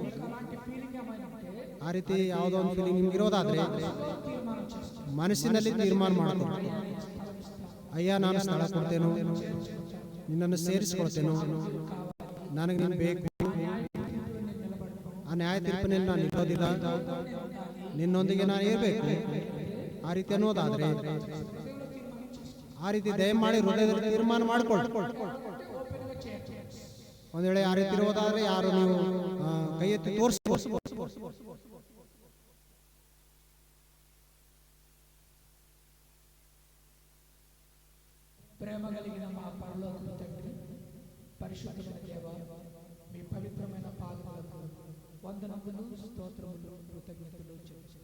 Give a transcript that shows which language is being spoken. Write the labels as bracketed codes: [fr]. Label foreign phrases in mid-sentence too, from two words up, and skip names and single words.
[kn] ಆ ರೀತಿ ಯಾವುದೋ ಒಂದು ಫೀಲಿಂಗ್ ನಿಮ್ಗೆ ಇರೋದಾದ್ರೆ ಮನಸ್ಸಿನಲ್ಲಿ ತೀರ್ಮಾನ ಮಾಡ್ಕೊಂಡು, ಅಯ್ಯ ನಾನು ಸ್ಥಳ ಕೊಡ್ತೇನೋ, ನಿನ್ನನ್ನು ಸೇರಿಸ್ಕೊಳ್ತೇನೋ, ನನಗೆ ನೀನು ಬೇಕು, ಆ ನ್ಯಾಯ ತೀರ್ಪಿನಲ್ಲಿ ನಾನು ನಿಲ್ಲೋದಿಲ್ಲ, ನಿನ್ನೊಂದಿಗೆ ನಾನು ಇರಬೇಕು, ಆ ರೀತಿ ಅನ್ನೋದಾದ್ರೆ ಆ ರೀತಿ ದಯಮಾಡಿ ಹೃದಯದಲ್ಲಿ ತೀರ್ಮಾನ ಮಾಡಿಕೊಳ್ಳಿ. ಒಂದ್ ವೇಳೆ ಆ ರೀತಿ ಇರೋದಾದ್ರೆ ಯಾರು ನೀವು ಕೈ ಎತ್ತಿ ತೋರಿಸ್ಬೋದು. [te] ప్రేమ కలిగిన మా పరలోకపు తండ్రి, పరిశుద్ధమైన దేవ, మీ పవిత్రమైన పాదములకు వందనములు, స్తోత్రములు, కృతజ్ఞతలు చెల్లిస్తున్నాము.